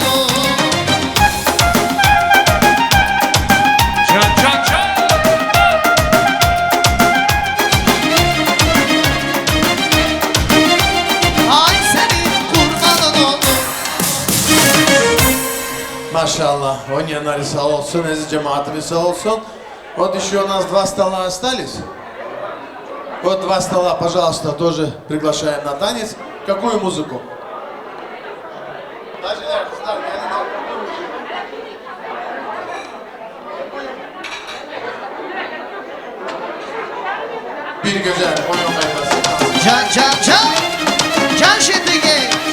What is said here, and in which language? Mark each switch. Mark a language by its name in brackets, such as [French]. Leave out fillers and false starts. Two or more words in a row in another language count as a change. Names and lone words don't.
[Turkish] Ay senin kurbanın ol. Maşallah, oynayanları sağ olsun, aziz cemaatimiz sağ olsun. [Russian] Вот еще у нас 2 стола остались. Вот 2 стола, пожалуйста, тоже приглашаем на танец. Какую музыку? [Turkish] Bir güzel oyun kaydası. Can can can. Can şimdi gel.